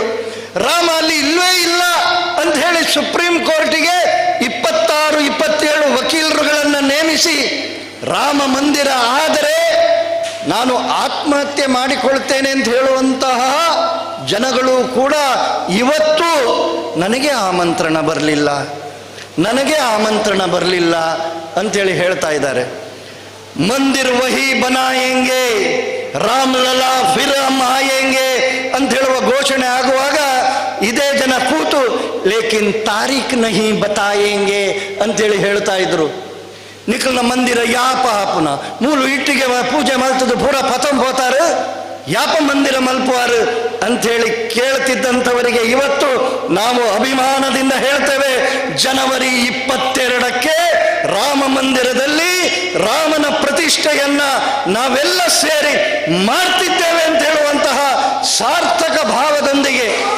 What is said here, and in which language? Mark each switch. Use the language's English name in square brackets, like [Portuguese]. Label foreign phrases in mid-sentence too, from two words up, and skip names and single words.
[Kannada] ರಾಮ ಅಲ್ಲಿ ಇಲ್ಲವೇ ಇಲ್ಲ ಅಂತ ಹೇಳಿ ಸುಪ್ರೀಂ ಕೋರ್ಟಿಗೆ 26-27 ವಕೀಲರುಗಳನ್ನು ನೇಮಿಸಿ ರಾಮ ಮಂದಿರ ಆದರೆ ನಾನು ಆತ್ಮಹತ್ಯೆ ಮಾಡಿಕೊಳ್ತೇನೆ ಅಂತ ಹೇಳುವಂತಹ ಜನಗಳು ಕೂಡ ಇವತ್ತು ನನಗೆ ಆಮಂತ್ರಣ ಬರಲಿಲ್ಲ, ನನಗೆ ಆಮಂತ್ರಣ ಬರಲಿಲ್ಲ ಅಂತೇಳಿ ಹೇಳ್ತಾ ಇದ್ದಾರೆ. [Hindi] मंदिर वहीं बनाएंगे, राम लला फिर हम आएंगे [Kannada] ಅಂತ ಹೇಳುವ ಘೋಷಣೆ ಆಗುವಾಗ ಇದೇ ಜನ ಕೂತು [Hindi] लेकिन तारीख नहीं बताएंगे [Kannada] ಅಂತೇಳಿ ಹೇಳ್ತಾ ಇದ್ರು. [Tulu] ನಿಖಲ್ನ ಮಂದಿರ ಯಾಪ ಹಾಪುನ ಮೂಲು ಇಟ್ಟಿಗೆ ಪೂಜೆ ಮಲ್ತದ್ದು ಪೂರ ಪತಂ ಹೋತಾರು, ಯಾಪ ಮಂದಿರ ಮಲ್ಪುವಾರು [Kannada] ಅಂಥೇಳಿ ಕೇಳ್ತಿದ್ದಂಥವರಿಗೆ ಇವತ್ತು ನಾವು ಅಭಿಮಾನದಿಂದ ಹೇಳ್ತೇವೆ, ಜನವರಿ 22ಕ್ಕೆ ರಾಮ ಮಂದಿರದಲ್ಲಿ ರಾಮನ ಪ್ರತಿಷ್ಠೆಯನ್ನ ನಾವೆಲ್ಲ ಸೇರಿ ಮಾಡ್ತಿದ್ದೇವೆ ಅಂತ ಹೇಳುವಂತಹ ಸಾರ್ಥಕ ಭಾವದೊಂದಿಗೆ